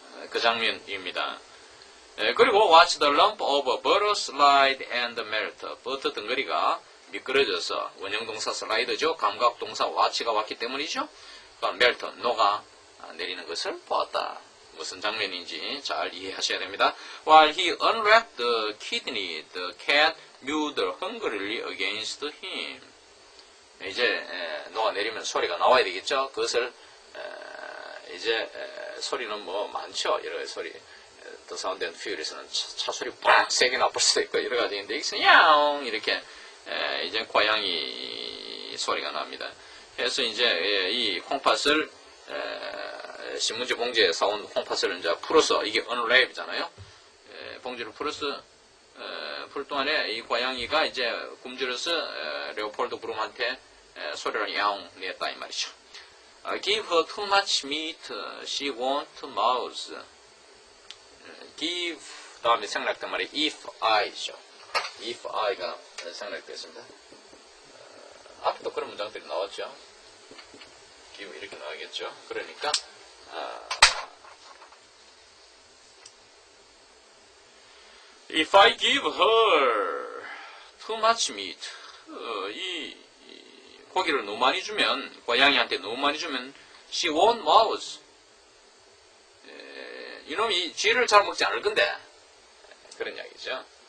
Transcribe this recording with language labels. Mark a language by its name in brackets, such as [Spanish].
[Korean] 그 장면입니다. 그리고 [English] watch the lump of butter slide and melt. [Korean] 버터 덩어리가 미끄러져서 원형동사 슬라이드죠. 감각동사 watch가 왔기 때문이죠. 그러니까 melt, 녹아 내리는 것을 보았다. 무슨 장면인지 잘 이해하셔야 됩니다. [English] While he unwrapped the kidney, the cat mewed hungrily against him. [Korean] 이제 녹아내리면 소리가 나와야 되겠죠. 그것을 이제 소리는 뭐 많죠. 여러 가지 소리. The Sound and Furious는 차 소리 빡 세게 나쁠 수도 있고 여러 가지 있는데 이것은 야옹 이렇게 이제 고양이 소리가 납니다. 그래서 이제 이 콩팥을 신문지 봉지에 사온 콩팥을 이제 풀어서 이게 unwrap이잖아요. 봉지를 풀어서 풀 동안에 이 고양이가 이제 굶주려서 레오폴드 브룸한테 소리를 야옹 냈다 이 말이죠. [English] Give her too much meat, she won't mouse. [Korean] give 다음에 생략된 말이 if I죠. if I가 생략되었습니다. 앞에도 그런 문장들이 나왔죠. give 이렇게 나오겠죠. 그러니까 [English] if I give her too much [Korean] meat 이 고기를 너무 많이 주면 고양이한테 너무 많이 주면 [English] she won't mouse [Korean] 이놈이 쥐를 잘 먹지 않을 건데 그런 이야기죠.